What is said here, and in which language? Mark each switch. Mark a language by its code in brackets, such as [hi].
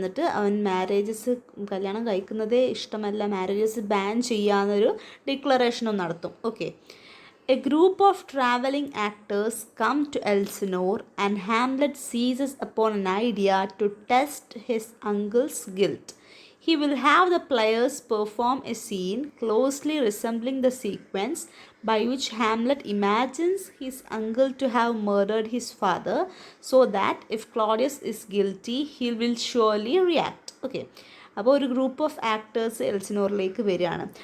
[ml] എന്നിട്ട് അവൻ മാരേജസ്, കല്യാണം കഴിക്കുന്നതേ ഇഷ്ടമല്ല, മാരേജസ് ബാൻ ചെയ്യാന്നൊരു ഡിക്ലറേഷനും നടത്തും. [en] Okay, a group of traveling actors come to Elsinore and Hamlet seizes upon an idea to test his uncle's guilt. He will have the players perform a scene closely resembling the sequence by which Hamlet imagines his uncle to have murdered his father, so that if Claudius is guilty, he will surely react. [ml] Okay, അപ്പോൾ ഒരു group of actors എൽസിനോറിലേക്ക് വരികയാണ്.